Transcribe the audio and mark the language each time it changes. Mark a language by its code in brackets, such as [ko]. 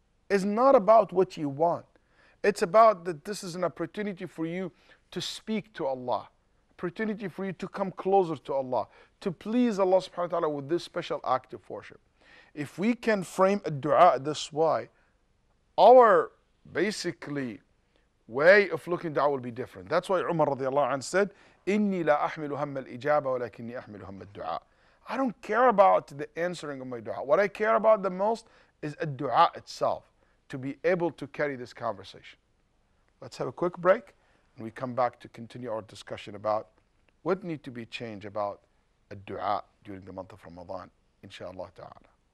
[en] It's not about what you want. It's about that this is an opportunity for you to speak to Allah. Opportunity for you to come closer to Allah. To please Allah subhanahu wa ta'ala with this special act of worship. If we can frame a dua this way, our basically way of looking at dua will be different. That's why Umar radiallahu anh said, [ar] إِنِّي لَا أَحْمِلُ هَمَّ الْإِجَابَ وَلَكِنِّي أَحْمِلُ هَمَّ الدُّعَاء. [en] I don't care about the answering of my dua. What I care about the most is a dua itself, to be able to carry this conversation. Let's have a quick break, and we come back to continue our discussion about what needs to be changed about a dua during the month of Ramadan, inshallah ta'ala.